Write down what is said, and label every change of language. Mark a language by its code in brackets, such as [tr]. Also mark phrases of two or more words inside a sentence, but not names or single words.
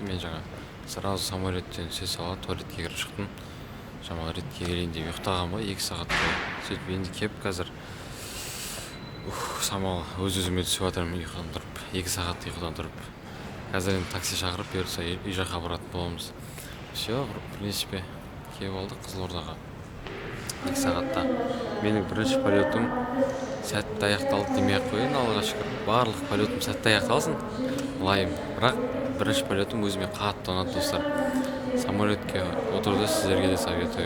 [kk] Мен жаңа сразу самолеттен түсе сала туалетке кіріп шықтым. Шамалы ретке келейін деп ұйықтаған ба 2 сағат бойы. Сөйтіп енді кеп қазір самал өз-өзіме түсіп жатырмын ұйқыдан тұрып. 2 сағат ұйқыдан тұрып. Қазір енді такси шақырып берсе үй жаққа баратын боламыз. [ru] Все, в принципе, [kk] келіп алдық Қызылордаға. 2 сағатта. Менің бірінші полетім сәтті аяқталды демей-ақ қояйын, Аллаға шүкір. Барлық полетім сәтті аяқталсын. Лайым. Бірақ бірінші полетім өзіме қатты ұнады, достар. Самолетке отырды, сіздерге де советую.